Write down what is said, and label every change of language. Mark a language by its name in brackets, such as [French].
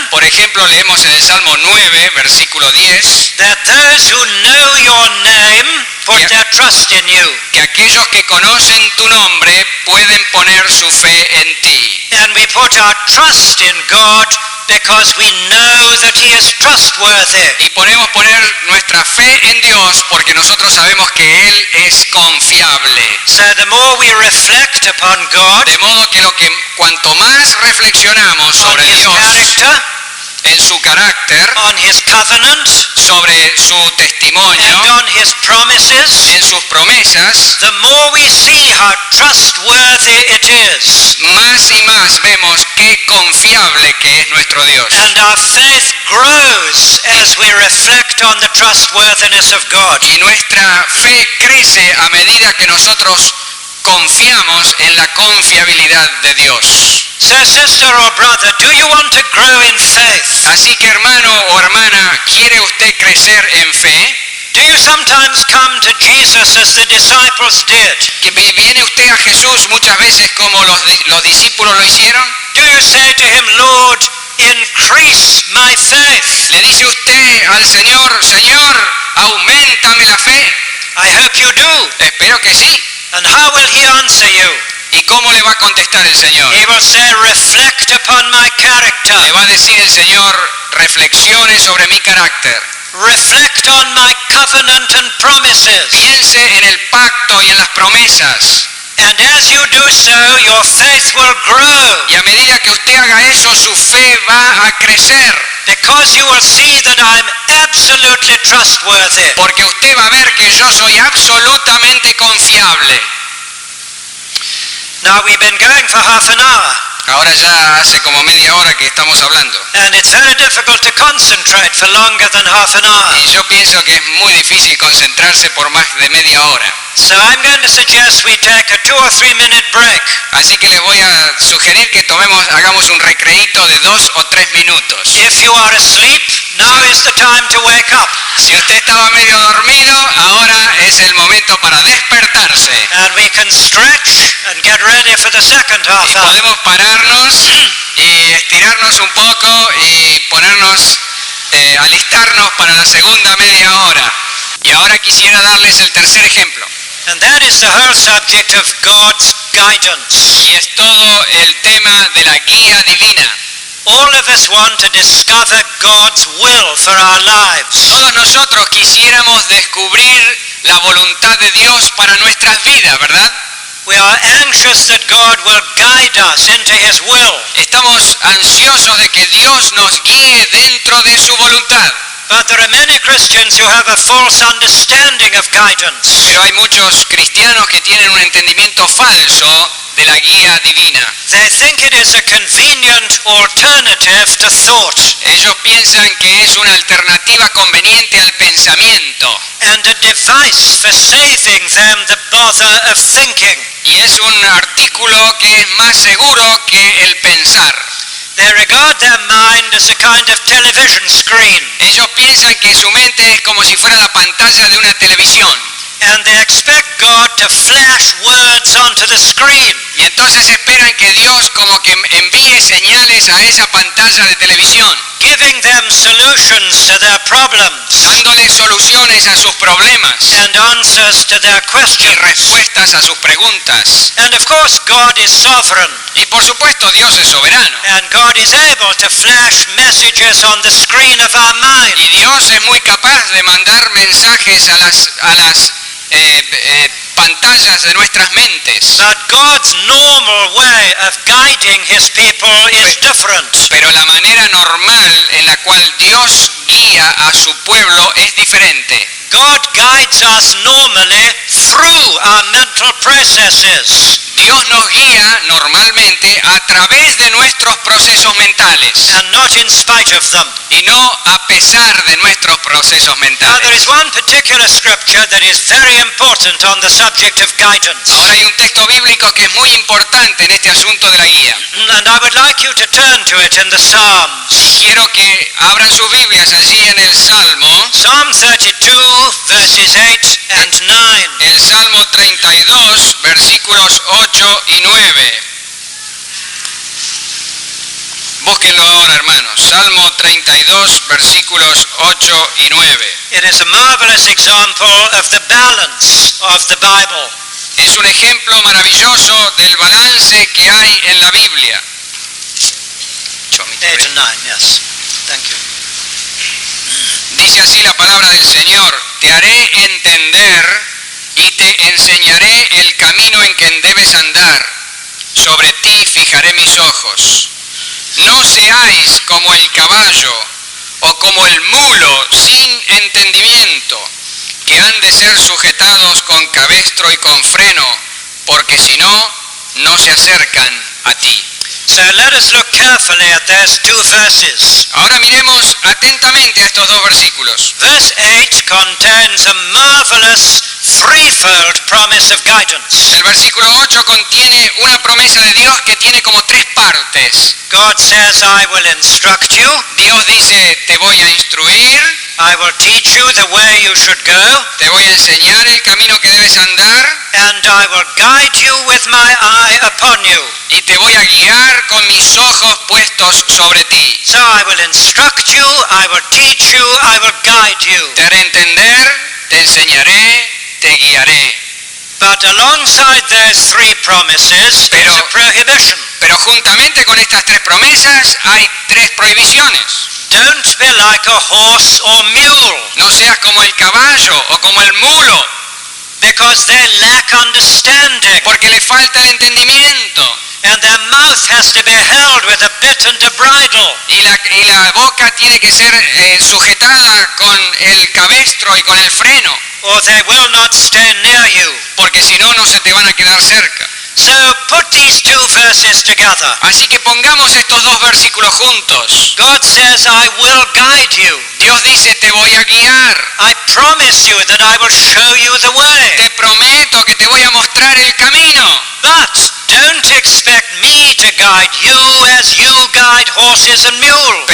[Spanish] Por ejemplo, leemos en el Salmo 9, versículo 10, [English] that those who know your name put Yeah. their trust in you. [Spanish] que aquellos que conocen tu nombre pueden poner su fe en ti. [English] And we put our trust in God because we know that He is trustworthy. [Spanish] Y podemos poner nuestra fe en Dios porque nosotros sabemos que Él es confiable. [English] So the more we reflect upon God, [Spanish] De modo que cuanto más reflexionamos [English] on [Spanish] sobre [English] His [Spanish] Dios, [English] character, [Spanish] en su carácter, [English] on His covenant, [Spanish] sobre su testimonio, [English] and on His promises, [Spanish] en sus promesas, [English] the more we see how trustworthy it is. [Spanish] más y más vemos qué confiable que es nuestro Dios. [English] And our faith grows as we reflect on the trustworthiness of God. [Spanish] Y nuestra fe crece a medida que nosotros confiamos en la confiabilidad de Dios. [English] So sister or brother, do you want to grow in faith? [Spanish] Así que hermano o hermana, ¿quiere usted crecer en fe? [English] Do you sometimes come to Jesus as the disciples did? [Spanish] ¿Que viene usted a Jesús muchas veces como los discípulos lo hicieron? [English] Do you say to Him, Lord, increase my faith? [Spanish] ¿Le dice usted al Señor, Señor, auméntame la fe? [English] I hope you do. [Spanish] Espero que sí. [English] And how will He answer you? [Spanish] ¿Y cómo le va a contestar el Señor? [English] He will say, reflect upon my character. [Spanish] Le va a decir el Señor, reflexione sobre mi carácter. [English] Reflect on my covenant and promises. [Spanish] Piense en el pacto y en las promesas. [English] And as you do so, your faith will grow. [Spanish] Y a medida que usted haga eso, su fe va a crecer. [English] Because you will see that I'm absolutely trustworthy. [Spanish] Porque usted va a ver que yo soy absolutamente confiable. [English] Now we've been going for half an hour. [Spanish] Ahora ya hace como media hora que estamos hablando. [English] And it's very difficult to concentrate for longer than half an hour. [Spanish] Y yo pienso que es muy difícil concentrarse por más de media hora. [English] So I'm going to suggest we take a 2 or 3 minute break. [Spanish] Así que les voy a sugerir que hagamos un recreíto de 2 o 3 minutos. [English] If you are asleep, now is the time to wake up. [Spanish] Si usted estaba medio dormido, ahora es el momento para despertarse. [English] And we can stretch and get ready for the second half [Spanish] Y [English] hour. [Spanish] podemos pararnos y estirarnos un poco y ponernos, alistarnos para la segunda media hora. Y ahora quisiera darles el tercer ejemplo. [English] And that is the whole subject of God's guidance. [Spanish] Y es todo el tema de la guía divina. [English] All of us want to discover God's will for our lives. [Spanish] Todos nosotros quisiéramos descubrir la voluntad de Dios para nuestras vidas, ¿verdad? [English] We are anxious that God will guide us into His will. [Spanish] Estamos ansiosos de que Dios nos guíe dentro de su voluntad. [English] But there are many Christians who have a false understanding of guidance. [Spanish] Pero hay muchos cristianos que tienen un entendimiento falso de la guía divina. [English] They think it is a convenient alternative to thought [Spanish] Ellos piensan que es una alternativa conveniente al pensamiento [English] and a device for saving them the bother of thinking. [Spanish] y es un artículo que es más seguro que el pensar. [English] They regard their mind as a kind of television screen, [Spanish] Ellos piensan que su mente es como si fuera la pantalla de una televisión [English] and they expect God to flash words onto the screen. [Spanish] y entonces esperan que Dios como que envíe señales a esa pantalla de televisión, [English] Giving them solutions to their problems [Spanish] dándoles soluciones a sus problemas [English] and answers to their [Spanish] y [English] questions. [Spanish] respuestas a sus preguntas. [English] And of course God is sovereign, [Spanish] Y por supuesto Dios es soberano [English] and God is able to flash messages on the screen of our mind. [Spanish] y Dios es muy capaz de mandar mensajes a las pantallas de nuestras mentes. [English] But God's normal way of guiding His people is different. [Spanish] Pero la manera normal en la cual Dios guía a su pueblo es diferente. [English] God guides us normally through our mental processes [Spanish] Dios nos guía normalmente a través de nuestros procesos mentales [English] and not in spite of them. [Spanish] y no a pesar de nuestros procesos [English] Now there [Spanish] mentales. [English] is one particular scripture that is very important on the subject of guidance. [Spanish] Ahora hay un texto bíblico que es muy importante en este asunto de la guía. [English] And I would like you to turn to it in the Psalms. [Spanish] Y quiero que abran sus Biblias allí en el Salmo, [English] Psalm 32, verses 8 and 9. [Spanish] el Salmo 32, versículos 8 y 9. Búsquenlo ahora, hermanos. Salmo 32, versículos 8 y 9. [English] It is a marvelous example of the balance of the Bible. [Spanish] Es un ejemplo maravilloso del balance que hay en la Biblia. [English] 8 and 9, yes. Thank you. [Spanish] Dice así la palabra del Señor: te haré entender y te enseñaré el camino en que debes andar. Sobre ti fijaré mis ojos. No seáis como el caballo o como el mulo sin entendimiento, que han de ser sujetados con cabestro y con freno, porque si no, no se acercan a ti. [English] So let us look carefully at those two verses. [Spanish] Ahora miremos atentamente a estos dos versículos. [English] Verse 8 contains a marvelous threefold promise of guidance. [Spanish] El versículo 8 contiene una promesa de Dios que tiene como tres partes. [English] God says, I will instruct you, [Spanish] Dios dice: te voy a instruir, [English] I will teach you the way you should go, [Spanish] te voy a enseñar el camino que debes andar [English] and I will guide you with my eye upon you. [Spanish] y te voy a guiar con mis ojos puestos sobre ti. [English] So I will instruct you, I will teach you, I will guide you. [Spanish] Te haré entender, te enseñaré, te guiaré. [English] But alongside those three promises, there is a prohibition. [Spanish] Pero juntamente con estas tres promesas hay tres prohibiciones. [English] Don't be like a horse or mule. [Spanish] No seas como el caballo o como el mulo. [English] because they lack understanding, [Spanish] porque le falta el entendimiento. [English] and their mouth has to be held with a bit and a bridle. [Spanish] Y la boca tiene que ser sujetada con el cabestro y con el freno, [English] Or they will not stay near you. [Spanish] porque si no, no se te van a quedar cerca. [English] So put these two verses together. [Spanish] Así que pongamos estos dos versículos juntos. [English] God says, I will guide you. [Spanish] Dios dice, te voy a guiar. [English] I promise you that I will show you the way. [Spanish] Te prometo que te voy a mostrar el camino. [English] But don't expect me to guide you as you guide horses and mules.